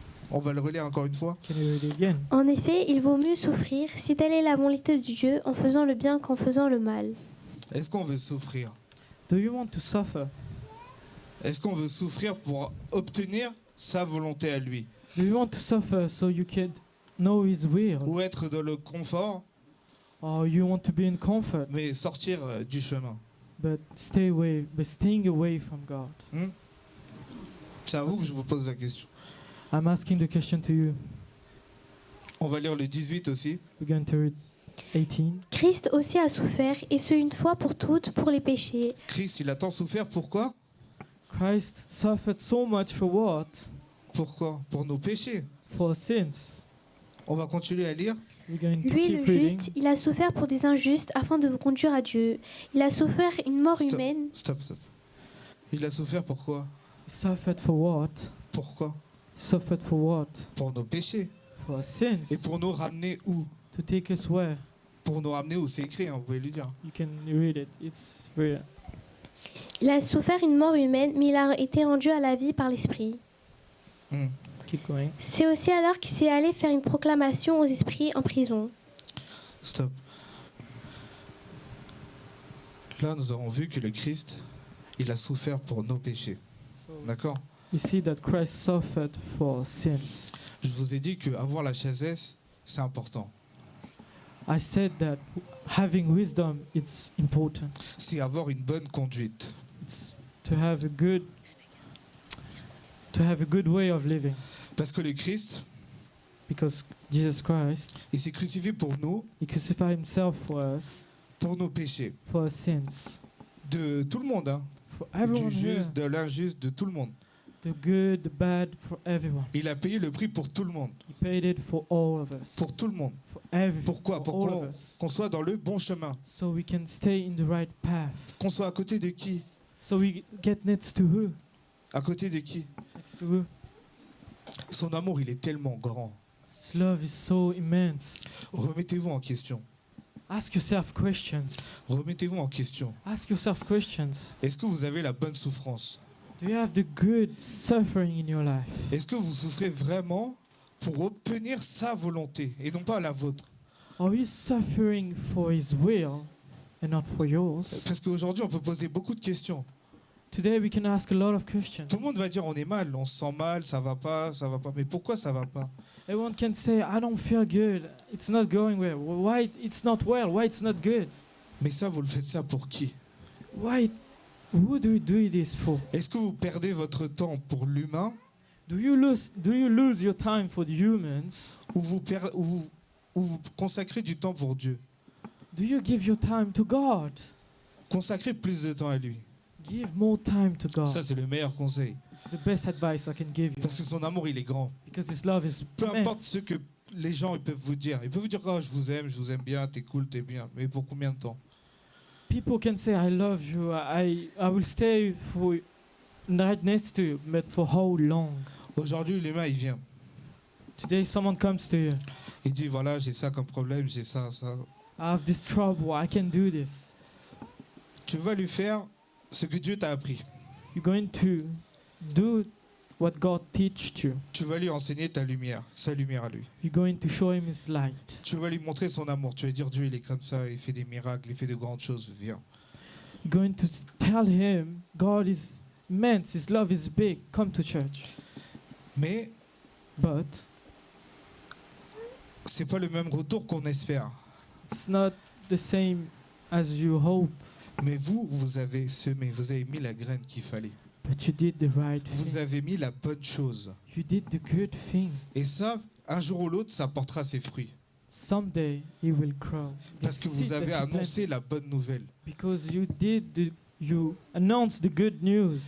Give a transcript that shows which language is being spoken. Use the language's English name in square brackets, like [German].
[French] On va le relire encore une fois. [English] can you read it again? [French] En effet, il vaut mieux souffrir si telle est la volonté de Dieu en faisant le bien qu'en faisant le mal. Est-ce qu'on veut souffrir? [English] Do you want to suffer? [French] Est-ce qu'on veut souffrir pour obtenir sa volonté à lui? [English] Do you want to suffer so you can know His will? [French] Ou être dans le confort, [English] Or you want to be in comfort, [French] mais sortir du chemin? [English] but staying away from God? [French] C'est à vous que je vous pose la question. [English] I'm asking the question to you. [French] On va lire le 18 aussi. [English] We're going to read 18. [French] Christ aussi a souffert, et ce une fois pour toutes, pour les péchés, Christ, il a tant souffert. Pourquoi? [English] Christ suffered so much for what? [French] Pourquoi? Pour nos péchés. [English] For sins. [French] On va continuer à lire. [English] We're going to [French] lui [English] keep [French] le [English] reading. [French] juste, il a souffert pour des injustes afin de vous conduire à Dieu. Il a souffert une mort [English] Stop. [French] humaine. [English] Stop. [French] Il a souffert pourquoi? [English] He suffered for what? [French] Pourquoi? [English] Suffered for what? [French] Pour nos péchés. [English] For our sins. [French] Et pour nous ramener où? [English] To take us where? [French] Pour nous ramener où? C'est écrit, hein, vous pouvez lui dire. [English] You can read it. It's very. [French] Il a souffert une mort humaine, mais il a été rendu à la vie par l'Esprit. Hmm. [English] Keep going. [French] C'est aussi alors qu'il s'est allé faire une proclamation aux esprits en prison. [English] Stop. [French] Là, nous avons vu que le Christ, il a souffert pour nos péchés. [English] So [French] D'accord? [English] we see that Christ suffered for our sins. [French] Je vous ai dit qu'avoir la sagesse, c'est important. [English] I said that having wisdom it's important. [French] C'est avoir une bonne conduite. [English] It's to have a good way of living, [French] Parce que le Christ, [English] because Jesus Christ, [French] il s'est crucifié pour nous, [English] he crucified himself for us, [French] pour nos péchés. [English] for our sins, [French] De tout le monde, hein. [English] for [French] Du [English] everyone here, [French] juste, de l'injuste, de tout le monde. [English] the good, the bad, for everyone. [French] Il a payé le prix pour tout le monde. [English] He paid it for all of us, [French] Pour tout le monde. [English] for everyone, [French] Pourquoi? [English] for [French] Pour [English] all of us, [French] qu'on soit dans le bon chemin. [English] so we can stay in the right path. [French] Qu'on soit à côté de qui? [English] So we get next to who? [French] À côté de qui? [English] Next to who? [French] Son amour, il est tellement grand. [English] His love is so immense. [French] Remettez-vous en question. [English] Ask yourself questions. [French] Remettez-vous en question. [English] Ask yourself questions. [French] Est-ce que vous avez la bonne souffrance? [English] Do you have the good suffering in your life? [French] Est-ce que vous souffrez vraiment pour obtenir sa volonté et non pas la vôtre? [English] Are you suffering for His will and not for yours? [French] Parce qu'aujourd'hui, on peut poser beaucoup de questions. [English] Today we can ask a lot of questions. [French] Tout le monde va dire on est mal, on se sent mal, ça va pas, ça va pas. Mais pourquoi ça va pas? [English] Everyone can say, I don't feel good. It's not going well. Why it's not well? Why it's not good? [French] Mais ça, vous le faites ça pour qui? [English] Why? Who do you do this for? [French] Est-ce que vous perdez votre temps pour l'humain [English] Do you lose your time for the humans? [French] ou vous consacrez du temps pour Dieu? [English] Do you give your time to God? [French] Consacrez plus de temps à lui. [English] Give more time to God. [French] Ça, c'est le meilleur conseil. [English] It's the best advice I can give you, [French] Parce que son amour, il est grand. [English] because His love is [French] Peu importe [English] immense. [French] ce que les gens ils peuvent vous dire. Ils peuvent vous dire oh, je vous aime bien, t'es cool, t'es bien. Mais pour combien de temps? [English] People can say, I love you, I will stay for right next to you, but for how long? [French] Aujourd'hui, l'humain, il vient. [English] Today someone comes to you, [French] Il dit voilà, j'ai ça comme problème, j'ai ça, ça. [English] I have this trouble, I can do this. [French] Tu vas lui faire ce que Dieu t'a appris. [English] You're going to do what God taught you. [French] Tu vas lui enseigner ta lumière, sa lumière à lui. [English] You're going to show Him His light. [French] Tu vas lui montrer son amour. Tu vas dire Dieu, il est comme ça, il fait des miracles, il fait de grandes choses. Viens. [English] You're going to tell Him, God is immense, His love is big, come to church. [French] Mais [English] But [French] c'est pas le même retour qu'on espère. [English] it's not the same as you hope. [French] Mais vous avez semé, vous avez mis la graine qu'il fallait. [English] But you did the right [French] Vous [English] thing. [French] avez mis la bonne chose. [English] You did the good thing. [French] Et ça, un jour ou l'autre, ça portera ses fruits. [English] Someday He will grow. [French] Parce que vous avez annoncé la bonne nouvelle. [English] Because you announced the good news.